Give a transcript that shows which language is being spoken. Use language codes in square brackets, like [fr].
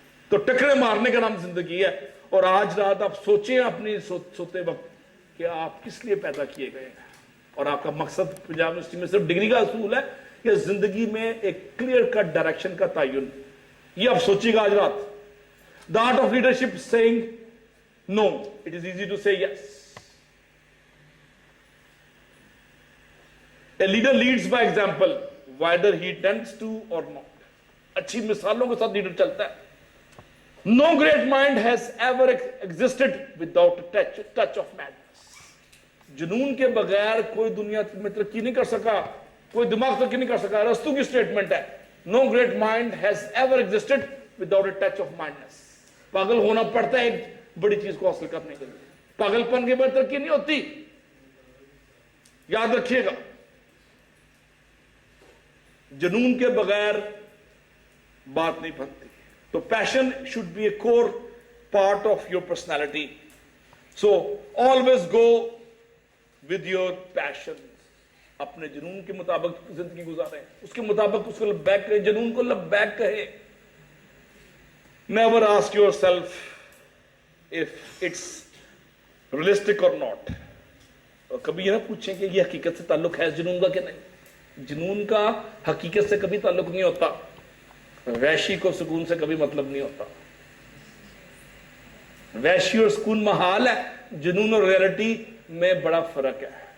[ur] تو ٹکرے مارنے کا نام زندگی ہے. اور آج رات آپ سوچیں اپنی سوتے وقت کہ آپ کس لیے پیدا کیے گئے ہیں, اور آپ کا مقصد پنجاب یونیورسٹی میں صرف ڈگری کا اصول ہے یا زندگی میں ایک کلیئر کٹ ڈائریکشن کا تعین. یہ آپ سوچیے گا آج رات. [en] The art of leadership saying no. It is easy to say yes. A leader leads by example, whether he tends to or not. [ur] اچھی مثالوں کے ساتھ لیڈر چلتا ہے. [en] No great mind has ever existed without a touch of madness. [ur] جنون کے بغیر کوئی دنیا میں ترقی نہیں کر سکا, کوئی دماغ ترقی نہیں کر سکا. رستو کی سٹیٹمنٹ ہے, [en] No great mind has ever existed without a touch of madness. [ur] پاگل ہونا پڑتا ہے ایک بڑی چیز کو حاصل کرنے کے لیے. پاگل پن کے بغیر ترقی نہیں ہوتی, یاد رکھیے گا. جنون کے بغیر بات نہیں بنتی. [en] تو passion should be a core part of your personality. So always go with your passion. [ur] اپنے جنون کے مطابق زندگی گزاریں, اس کے مطابق اس کو لبیک کریں, جنون کو لبیک کہیں. [en] Never ask yourself if it's realistic or not. [ur] اور کبھی یہ نہ پوچھیں کہ یہ حقیقت سے تعلق ہے جنون کا کہ نہیں. جنون کا حقیقت سے کبھی تعلق نہیں ہوتا, وحشی کو سکون سے کبھی مطلب نہیں ہوتا. وحشی اور سکون محال ہے, جنون اور ریئلٹی میں بڑا فرق ہے.